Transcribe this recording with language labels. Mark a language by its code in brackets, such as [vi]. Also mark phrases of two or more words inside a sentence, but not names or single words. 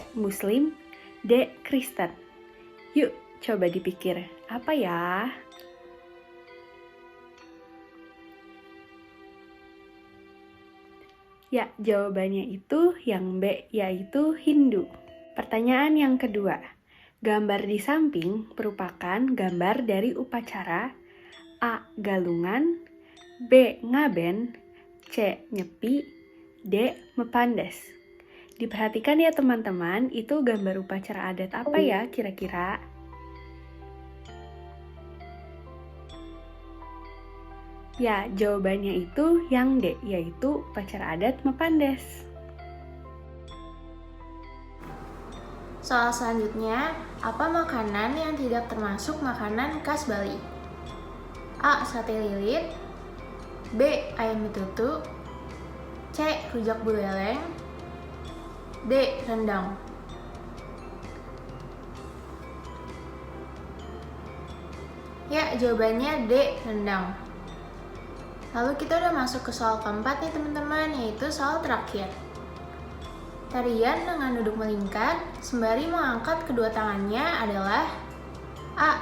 [id] Muslim, D. Kristen. Yuk, coba dipikir, apa ya? Ya, jawabannya itu yang B, yaitu Hindu. Pertanyaan yang kedua, gambar di samping merupakan gambar dari upacara A. Galungan, B. Ngaben, C. Nyepi, D. Mepandes. Diperhatikan ya teman-teman, itu gambar upacara adat apa ya kira-kira? Ya, jawabannya itu yang D, yaitu upacara adat Mepandes. Soal selanjutnya, apa makanan yang tidak termasuk makanan khas Bali? A. Sate lilit, B. Ayam betutu, C. Rujak buleleng. D. Rendang. Ya, jawabannya D. Rendang. Lalu kita udah masuk ke soal keempat nih teman-teman, yaitu soal terakhir. Tarian dengan duduk melingkar sembari mengangkat kedua tangannya adalah A.